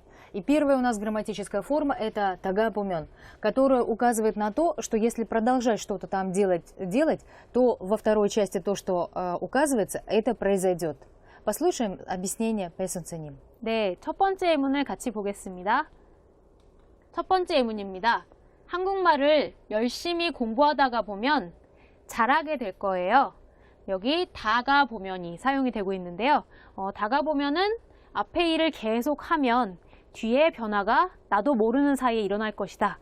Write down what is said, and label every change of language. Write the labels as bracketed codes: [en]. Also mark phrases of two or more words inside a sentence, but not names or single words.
[ru] И первая у нас грамматическая форма – это [ko] 다가 보면, [ru] которая указывает на то, что если продолжать что-то там делать, то во второй части то, что указывается, это произойдет. послушаем объяснение 배선생님. [ko] 네, 첫 번째 예문을 같이 보겠습니다. 첫 번째 예문입니다. 한국말을 열심히 공부하다가 보면 잘하게 될 거예요. 여기 다가 보면이 사용이 되고 있는데요. 다가 보면은 앞에 일을 계속하면 뒤에 변화가 나도 모르는 사이에 일어날 것이다.